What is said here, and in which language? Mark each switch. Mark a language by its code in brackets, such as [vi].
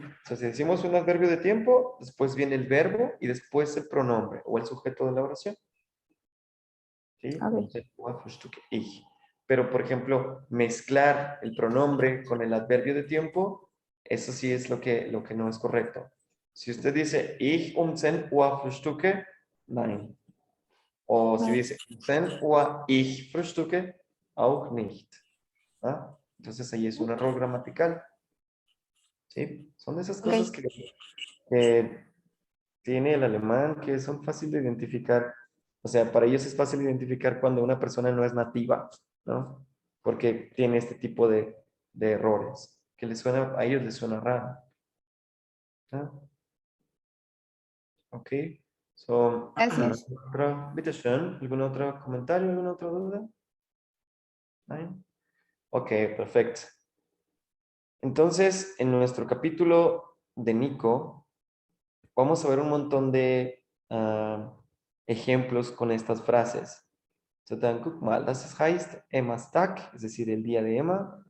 [es] O sea, si decimos un adverbio de tiempo, después viene el verbo y después el pronombre o el sujeto de la oración. ¿Sí? Ok. [de] Ich. [es] Pero, por ejemplo, mezclar el pronombre con el adverbio de tiempo, eso sí es lo que no es correcto. Si usted dice, [de] ich 10 Uhr frühstücke, nein. [es] O si Vale. dice, [de] 10 Uhr ich frühstücke, auch nicht. [es] ¿Ah? Entonces ahí es un error gramatical. ¿Sí? Son de esas Ok. cosas que tiene el alemán que son fáciles de identificar. O sea, para ellos es fácil identificar cuando una persona no es nativa, ¿no? Porque tiene este tipo de errores, que a ellos les suena raro. ¿No? Ok. So, Gracias. [de] bitteschön, [es] ¿algún otro comentario, alguna otra duda? [de] ¿Nein? [es] Ok, perfecto. Entonces, en nuestro capítulo de Nico, vamos a ver un montón de ejemplos con estas frases. [de] So, dann guck mal, das heißt Emmas Tag, [es] es decir, el día de Emma.